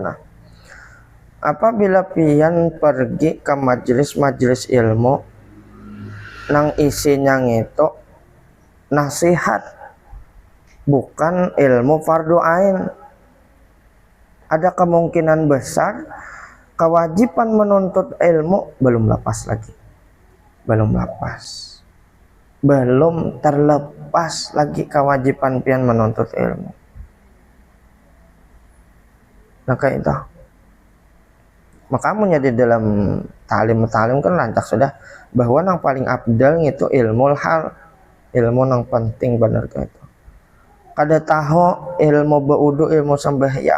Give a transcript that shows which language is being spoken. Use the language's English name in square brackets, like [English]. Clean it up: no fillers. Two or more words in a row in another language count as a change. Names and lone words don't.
[Banjar] Nah, apabila pian pergi ke majelis-majelis ilmu nang isinya itu nasihat, bukan ilmu fardu ain, ada kemungkinan besar kewajiban menuntut ilmu belum lepas lagi, belum terlepas lagi kewajiban pian menuntut ilmu. Nah kayak itu. Makamunya di dalam talim kan lantak sudah bahwa yang paling abdal itu ilmu hal, ilmu yang penting benar kayak itu. Kada tahu ilmu baudu, ilmu sembahyang.